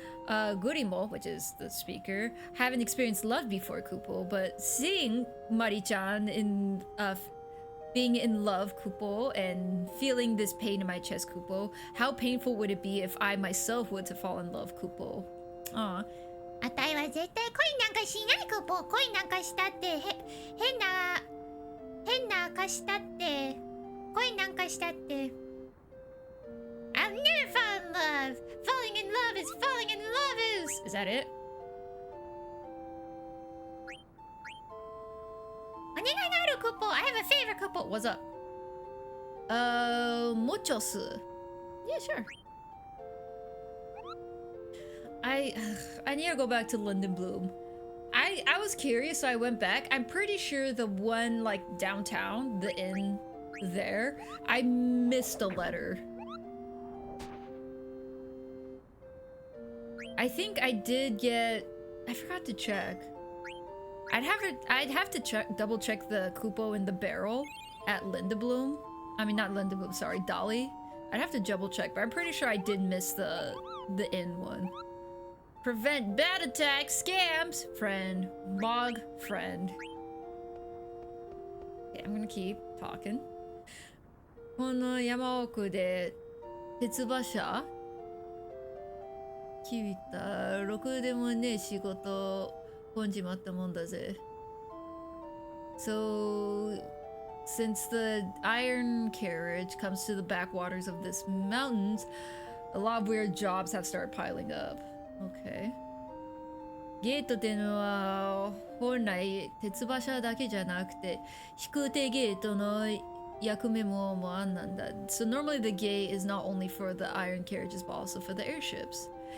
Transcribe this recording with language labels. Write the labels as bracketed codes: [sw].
[en] Gurimo, which is the speaker, haven't experienced love before, Kupo, but seeing Mari-chan in being in love, Kupo, and feeling this pain in my chest, Kupo, how painful would it be if I myself were to fall in love, Kupo? Aw. [ja] あたいは絶対恋なんかしないクポ。恋なんかしたって変な赤したって恋なんかしたって。 [en] I've never fallen in love. Falling in love is falling in love is. Is that it? [ja] お願いがあるクポ。 [en] I have a favor クポ。 What's up? Muchos. Yeah, sure. I need to go back to London Bloom. I was curious, so I went back. I'm pretty sure the one like downtown, the inn there, I missed a letter. I think I did get. I forgot to check. I'd have to check, double check the Kupo in the barrel at Linda Bloom. I mean, not Linda Bloom. Sorry, Dolly. I'd have to double check, but I'm pretty sure I did miss the inn one. Prevent bad attacks, scams, friend, Mog, friend. Okay, I'm gonna keep talking. [ja] この山奥で鉄馬車聞いたろくでもねえ仕事こんじまったもんだぜ。 [en] So, since the iron carriage comes to the backwaters of this mountains, a lot of weird jobs have started piling up. Okay. [ja] ゲートっていうのは本来鉄馬車だけじゃなくて飛空艇ゲートの役目もあんなんだ。 [en] So normally the gate is not only for the iron carriages but also for the airships.